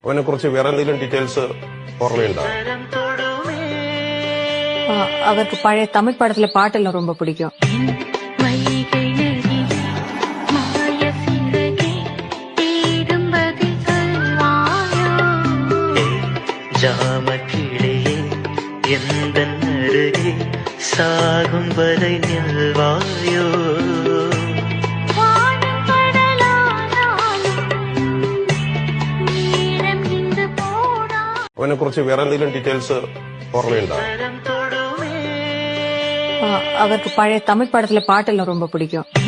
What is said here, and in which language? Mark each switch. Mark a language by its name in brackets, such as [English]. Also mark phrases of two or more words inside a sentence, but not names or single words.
[Malayalam] അവനെ കുറിച്ച് വേറെ എന്തെങ്കിലും ഡീറ്റെയിൽസ് ഓർമ്മയുണ്ടോ? [Tamil] அவருக்கு பழைய தமிழ் படத்துல பாட்டெல்லாம் ரொம்ப பிடிக்கும். சாகும் வரை நில்வாயோ [Malayalam] അവനെ കുറിച്ച് വേറെ എന്തെങ്കിലും ഡീറ്റെയിൽസ് ഓർമ്മയുണ്ടോ? [Tamil] அவருக்கு பழைய தமிழ் படத்துல பாட்டெல்லாம் ரொம்ப பிடிக்கும்.